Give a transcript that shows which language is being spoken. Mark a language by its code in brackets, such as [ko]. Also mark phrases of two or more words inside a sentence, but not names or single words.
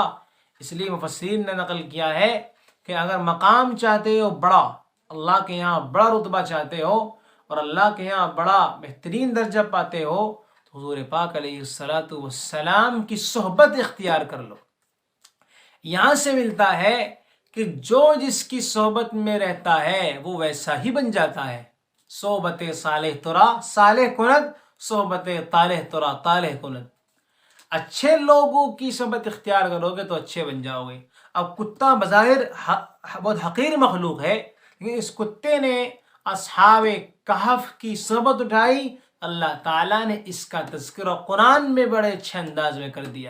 [ur] اس لیے مفسرین نے نقل کیا ہے کہ اگر مقام چاہتے ہو بڑا، اللہ کے یہاں بڑا رتبہ چاہتے ہو اور اللہ کے یہاں بڑا بہترین درجہ پاتے ہو تو حضور پاک [ar] علیہ الصلاۃ والسلام [ur] کی صحبت اختیار کر لو. یہاں سے ملتا ہے کہ جو جس کی صحبت میں رہتا ہے وہ ویسا ہی بن جاتا ہے. [fa] صحبت صالح ترا صالح کند، صحبت طالح ترا طالح کند. [ur] اچھے لوگوں کی صحبت اختیار کرو گے تو اچھے بن جاؤ گے. اب کتا بظاہر بہت حقیر مخلوق ہے، لیکن اس کتے نے اصحاب کہف کی صحبت اٹھائی. اللہ تعالیٰ نے اس کا تذکرہ قرآن میں بڑے اچھے انداز میں کر دیا.